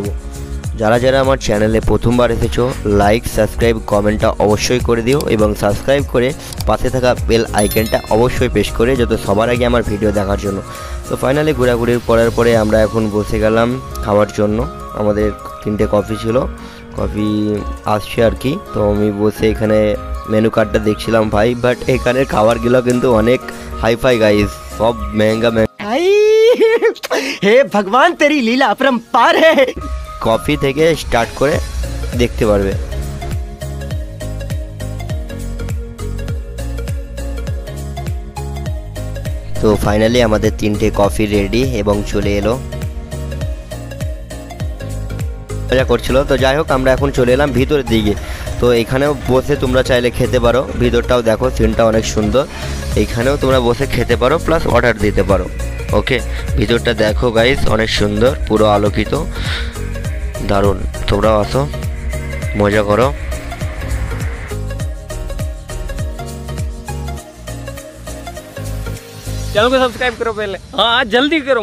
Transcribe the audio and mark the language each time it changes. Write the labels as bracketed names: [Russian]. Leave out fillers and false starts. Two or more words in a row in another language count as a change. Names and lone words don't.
[Bangla] যারা যারা আমার চ্যানেলে প্রথমবার এসেছো, [English] like subscribe [Bangla] কমেন্টটা অবশ্যই করে দিও এবং সাবস্ক্রাইব করে পাশে থাকা বেল আইকনটা অবশ্যই প্রেস করে যত সবার আগে আমার ভিডিও দেখার জন্য। তো ফাইনালি ঘোরাঘুরির করার পরে আমরা এখন বসে গেলাম খাওয়ার জন্য। আমাদের 3টে কফি ছিল, কফি আসছে আর কি। তো আমি বসে এখানে মেনু কার্ডটা দেখছিলাম ভাই, বাট এখানের খাবারগুলো কিন্তু অনেক [English] hi-fi guys, [Bangla] সব महंगा [Hindi] हे भगवान तेरी लीला अपरंपार है। [Bangla] কফি থেকে স্টার্ট করে দেখতে পারবে। তো ফাইনালি আমাদের 3টে কফি রেডি এবং চলে এলো, মজা করছিল। তো যাই হোক, আমরা এখন চলে এলাম ভিতরের দিকে। তো এখানেও বসে তোমরা চাইলে খেতে পারো, ভিতরটাও দেখো, সিনটা অনেক সুন্দর। এইখানেও তোমরা বসে খেতে পারো [English] plus order [Bangla] দিতে পারো, ওকে। ভিতরটা দেখো গাইস, অনেক সুন্দর, পুরো আলোকিত, দারুণ। তোমরাও আসো, মজা করো। [Hindi] चैनल को सब्सक्राइब करो पहले, हाँ जल्दी करो।